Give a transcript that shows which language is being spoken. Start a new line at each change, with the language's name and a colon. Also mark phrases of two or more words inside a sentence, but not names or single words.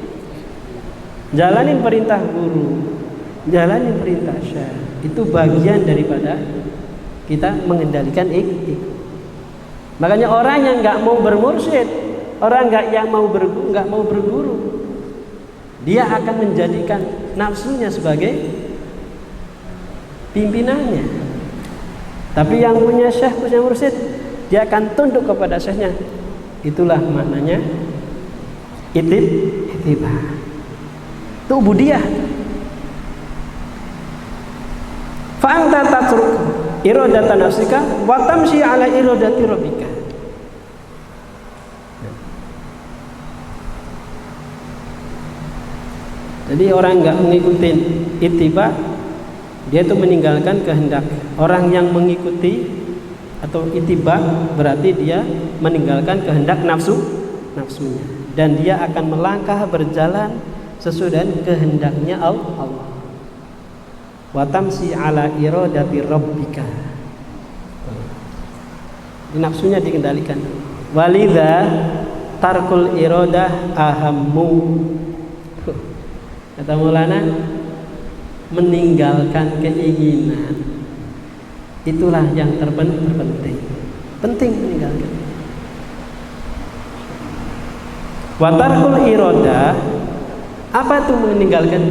Indonesian: Jalanin perintah guru, jalanin perintah syekh, itu bagian daripada kita mengendalikan Makanya orang yang nggak mau bermursyid, orang yang nggak mau berguru, dia akan menjadikan nafsunya sebagai pimpinannya. Tapi yang punya syekh, punya mursyid, dia akan tunduk kepada syekhnya. Itulah maknanya ittiba'. Itu ubudiyah.
Arabic: فأنت تترك إرادة نفسك وتمشي على إرادة ربك.
Indonesian: Jadi orang enggak mengikuti ittiba', dia itu meninggalkan kehendak. Orang yang mengikuti atau ittiba' berarti dia meninggalkan kehendak nafsunya, dan dia akan melangkah berjalan sesuai dengan kehendaknya Allah.
Arabic: وتمشي على إرادة ربك.
Indonesian: Nafsunya dikendalikan.
Arabic: ولذا ترك الإرادة أهم.
Indonesian: Kata Maulana, meninggalkan keinginan itulah yang terpenting. Penting meninggalkan.
Arabic: وترك الإرادة,
Indonesian: apa itu meninggalkan?